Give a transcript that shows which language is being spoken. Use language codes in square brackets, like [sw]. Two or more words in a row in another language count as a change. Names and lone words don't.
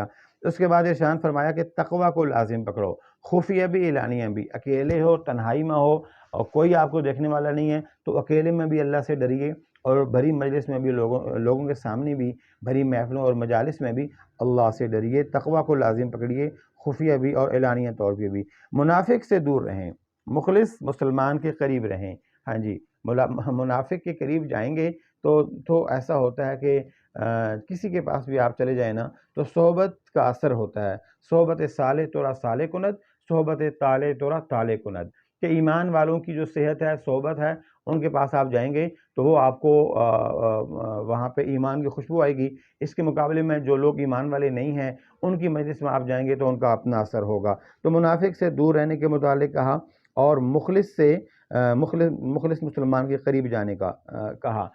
[ur] اس کے بعد ارشاد فرمایا کہ تقوی کو لازم پکڑو، خفیہ بھی اعلانیہ بھی، اکیلے ہو، تنہائی میں ہو اور کوئی آپ کو دیکھنے والا نہیں ہے تو اکیلے میں بھی اللہ سے ڈریے اور بھری مجلس میں بھی لوگوں کے سامنے بھی، بھری محفلوں اور مجالس میں بھی اللہ سے ڈریے، تقوی کو لازم پکڑیے، خفیہ بھی اور اعلانیہ طور پہ بھی۔ منافق سے دور رہیں، مخلص مسلمان کے قریب رہیں۔ ہاں جی، منافق کے قریب جائیں گے تو ایسا ہوتا ہے کہ کسی کے پاس بھی آپ چلے جائیں نا تو صحبت کا اثر ہوتا ہے۔ [fa] صحبت صالح تورا صالح کند، صحبت طالح تورا طالح کند، [ur] کہ ایمان والوں کی جو صحت ہے، صحبت ہے، ان کے پاس آپ جائیں گے تو وہ آپ کو وہاں پہ ایمان کی خوشبو آئے گی۔ اس کے مقابلے میں جو لوگ ایمان والے نہیں ہیں ان کی مجلس میں آپ جائیں گے تو ان کا اپنا اثر ہوگا۔ تو منافق سے دور رہنے کے متعلق کہا اور مخلص مسلمان کے قریب جانے کا کہا۔